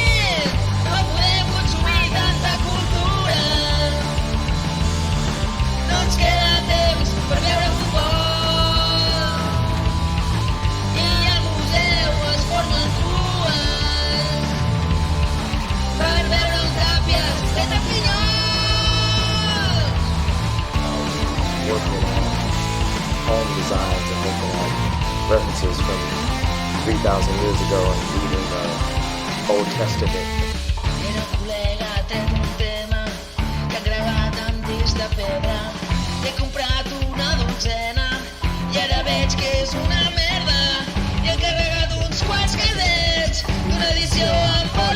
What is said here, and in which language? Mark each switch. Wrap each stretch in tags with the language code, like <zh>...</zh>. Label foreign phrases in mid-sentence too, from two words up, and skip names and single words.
<ca>No podem consumir tanta cultura, no ens queda temps per veure futbol, i al museu es formen cues per veure un Tàpies fent a pinyols.</ca> <en>Working on home designs and looking at references from 3,000 years ago and reading the Old Testament.</en> <ca>Era un col·lega, tenc un tema que han gravat amb discs de pedra. He comprat una dotzena i ara veig que és una merda. I he carregat uns quants casets d'una edició amb</ca>